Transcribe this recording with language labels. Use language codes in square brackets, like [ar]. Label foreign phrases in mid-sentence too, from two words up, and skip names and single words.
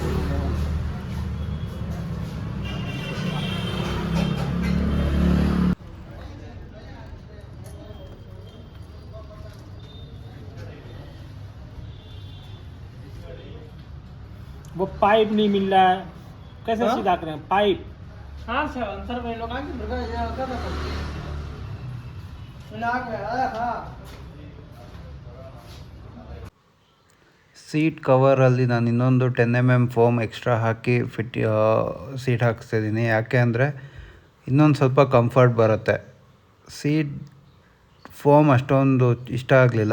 [hi] वो पाइप नहीं मिल रहा है, कैसे सीधा करें पाइप? हाँ सर भाई लोग आके मृगा ये कर रहा था आया था. [kn] ಸೀಟ್ ಕವರಲ್ಲಿ ನಾನು ಇನ್ನೊಂದು 10 mm [en] foam extra [kn] ಹಾಕಿ ಸೀಟ್ ಹಾಕಿಸ್ತಿದ್ದೀನಿ. ಯಾಕೆ ಅಂದರೆ ಇನ್ನೊಂದು ಸ್ವಲ್ಪ ಕಂಫರ್ಟ್ ಬರುತ್ತೆ. [en] seat foam [kn] ಅಷ್ಟೊಂದು ಇಷ್ಟ ಆಗಲಿಲ್ಲ.